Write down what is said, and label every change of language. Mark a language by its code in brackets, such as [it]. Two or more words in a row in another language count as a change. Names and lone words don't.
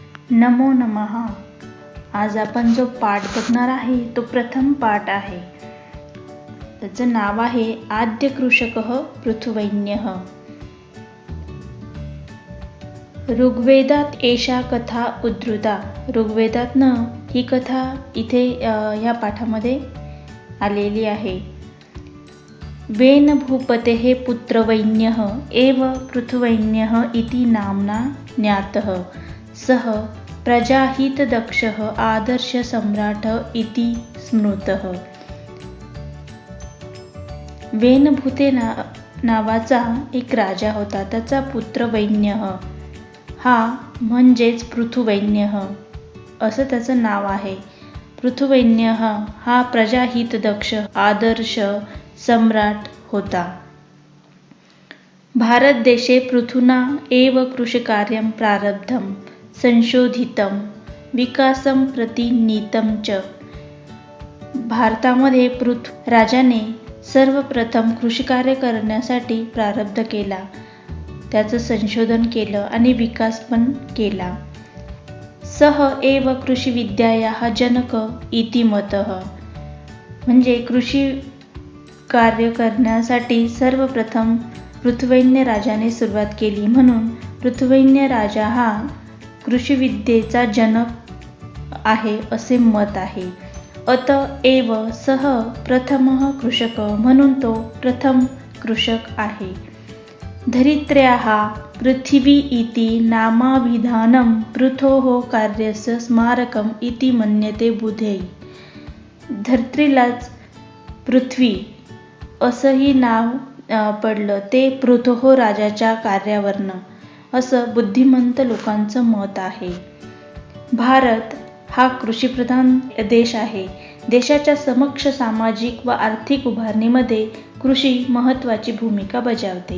[sa] नमो नमः. [mr] आज आपण जो पाठ बघणार आहे तो प्रथम पाठ आहे. त्याचं नाव आहे आद्य कृषकः पृथुवैन्यः. [sa] ऋग्वेदात एषा कथा उद्धृता. [mr] ऋग्वेदातनं ही कथा इथे ह्या पाठामध्ये आलेली आहे. [sa] वेन भूपतेः पुत्रवैन्यः एव पृथुवैन्यः इति नाम्ना ज्ञातः. सः प्रजाहितदक्षः आदर्शसम्राटः इति स्मृतः. [mr] वेनभूते नावाचा एक राजा होता. त्याचा पुत्र वैन्यः हा म्हणजेच पृथुवैन्यः असं त्याचं नाव आहे. पृथुवैन्यः हा प्रजाहितदक्ष आदर्श सम्राट होता. [sa] भारत देशे पृथुना एव कृषिकार्यं प्रारब्धं संशोधितं विकासं प्रति नीतं च. [mr] भारतामध्ये पृथु राजाने सर्वप्रथम कृषिकार्य करण्यासाठी प्रारब्ध केला, त्याचं संशोधन केलं आणि विकास पण केला. [sa] सह एव कृषिविद्यायाः जनक इति मतः. [mr] म्हणजे कृषी कार्य करण्यासाठी सर्वप्रथम पृथुवैन्य राजाने सुरुवात केली, म्हणून पृथुवैन्य राजा हा कृषिविद्येचा जनक आहे असे मत आहे. [sa] अतएव सह प्रथमः कृषक, [mr] म्हणून तो प्रथम कृषक आहे. [sa] धरित्र्याः पृथिवी इति नामाभिधानं पृथोः कार्यस्य स्मारकम् इति मन्यते बुधै. [mr] धरित्रीलाच पृथ्वी असंही नाव पडलं ते पृथोः राजाच्या कार्यावरनं, असं बुद्धिमंत लोकांचं मत आहे. भारत हा कृषीप्रधान देश आहे. देशाच्या समक्ष सामाजिक व आर्थिक उभारणीमध्ये कृषी महत्त्वाची भूमिका बजावते.